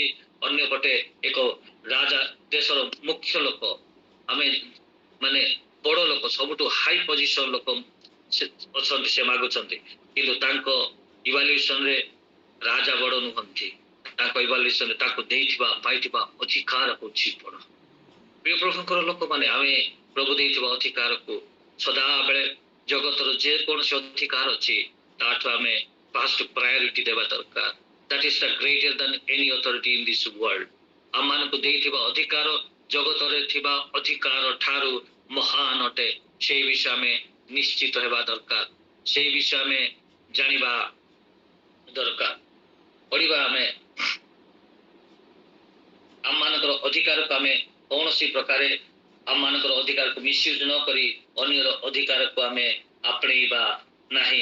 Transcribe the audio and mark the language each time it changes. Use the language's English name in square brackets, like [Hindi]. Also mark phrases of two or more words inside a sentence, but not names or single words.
[Odia] ଅନ୍ୟ ପଟେ ଏକ ରାଜା, ଦେଶର ମୁଖ୍ୟ ଲୋକ, ଆମେ ମାନେ ବଡ଼ ଲୋକ, ସବୁଠୁ [English] high position [Odia] ଲୋକ ଅଛନ୍ତି, ସେ ମାଗୁଛନ୍ତି, କିନ୍ତୁ ତାଙ୍କ ଇଭାଲ୍ୟୁସନରେ ରାଜା ବଡ଼ ନୁହନ୍ତି, ତାଙ୍କ ଇଭାଲ୍ୟୁସନରେ ତାଙ୍କୁ ପାଇଥିବା ଅଧିକାର ହେଉଛି ବଡ଼। ପ୍ରିୟ ପ୍ରଭୁଙ୍କର ଲୋକମାନେ, ଆମେ ପ୍ରଭୁ ଦେଇଥିବା ଅଧିକାରକୁ ସଦାବେଳେ, ଜଗତର ଯେକୌଣସି ଅଧିକାର ଅଛି ତାଠୁ ଆମେ [English] first priority [Odia] ଦେବା ଦରକାର। [English] That is the greater than any authority in this world. [Odia] ଆମମାନଙ୍କୁ ଦେଇଥିବା ଅଧିକାର ଜଗତରେ ଥିବା ଅଧିକାର ଠାରୁ ମହାନ ଅଟେ। ସେଇ ବିଷୟ ଆମେ ନିଶ୍ଚିତ ହେବା ଦରକାର, ସେଇ ବିଷୟ ଆମେ ଜାଣିବା ଦରକାର। ପଢ଼ିବା ଆମେ ଆମମାନଙ୍କର ଅଧିକାରକୁ ଆମେ କୌଣସି ପ୍ରକାରେ ଆମମାନଙ୍କର ଅଧିକାରକୁ ମିସୟୁଜ ନ କରି ଅନ୍ୟର ଅଧିକାରକୁ ଆମେ ଆପଣେଇବା ନାହିଁ।